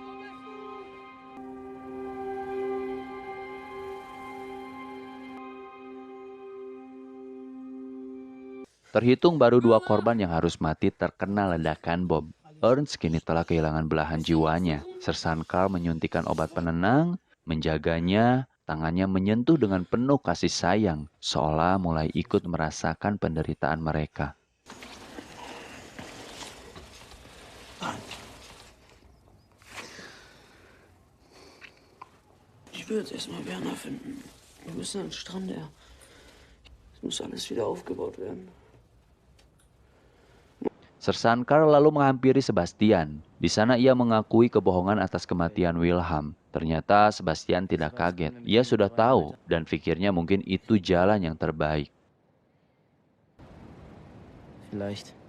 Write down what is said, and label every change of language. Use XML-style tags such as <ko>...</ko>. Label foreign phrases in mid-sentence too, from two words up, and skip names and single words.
<id>Terhitung baru 2 korban yang harus mati terkena ledakan bom. Ernst kini telah kehilangan belahan jiwanya. Sersan Carl menyuntikkan obat penenang, menjaganya, tangannya menyentuh dengan penuh kasih sayang, seolah mulai ikut merasakan penderitaan mereka.</id> <de>Ich will jetzt erstmal Werner finden. Wir müssen an den Strand, Es muss alles wieder aufgebaut werden.</de> <id>Sersan Carl lalu menghampiri Sebastian. Di sana ia mengakui kebohongan atas kematian Wilhelm. Ternyata Sebastian tidak kaget. Ia sudah tahu dan pikirnya mungkin itu jalan yang terbaik.</id> <de>Vielleicht.</de>